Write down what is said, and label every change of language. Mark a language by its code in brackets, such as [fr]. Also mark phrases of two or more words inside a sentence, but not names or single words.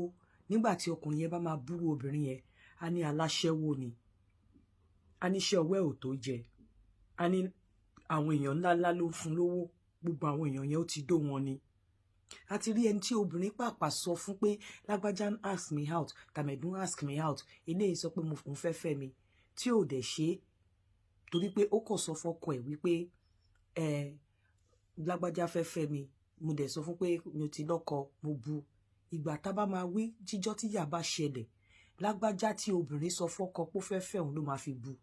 [yo] Nígbà tí ọkùnrin yẹn bá máa búrú obìnrin yẹn, a ní aláṣẹ́wó ni, a ní iṣẹ́ ọwọ́ ẹ̀ ò tó jẹ, a ní àwọn èèyàn ńláńlá ló ń fún lówó, gbogbo àwọn èèyàn yẹn ó ti dó wọn ni. A ti rí ẹni tí obìnrin pàpà sọ fún pé lágbájá [en] ask me out, [yo] tàmẹ̀dún [en] ask me out, [yo] eléyìí sọ pé mo fẹ́ fẹ́ mi, tí ò dẹ̀ ṣe, torí pé ó kàn sọ fọ́kọ ẹ̀ wípé lágbájá fẹ́ fẹ́ mi, mo dẹ̀ sọ fún pé mi ò ti lọ́kọ, mo bu. Ìgbà tá bá máa wí jíjọ́ tí ìyà bá ṣẹlẹ̀, lágbájá tí obìnrin sọ fọ́kọ pé ó fẹ́ fẹ́ òun ló máa fi bu.